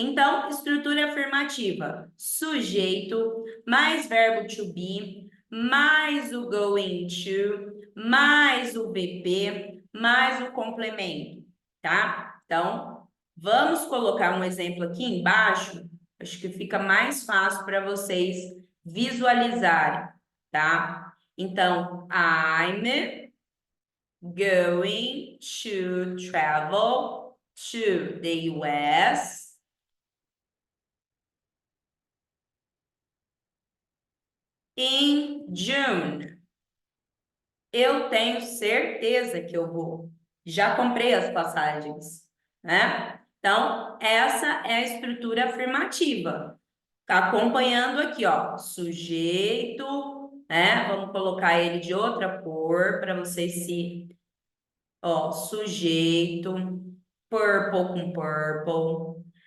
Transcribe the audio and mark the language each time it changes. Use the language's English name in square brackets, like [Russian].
[Portuguese] Então, estrutura afirmativa: sujeito mais verbo to be, mais o going to, mais o VP, mais o complemento, tá? Então, vamos colocar um exemplo aqui embaixo, acho que fica mais fácil para vocês visualizarem, tá? [English] Então, I'm going to travel to the US in June. [Portuguese] Eu tenho certeza que eu vou. Já comprei as passagens, né? Então, essa é a estrutura afirmativa. Tá acompanhando aqui, ó, sujeito, né? Vamos colocar ele de outra cor para vocês se, ó, sujeito, purple com purple.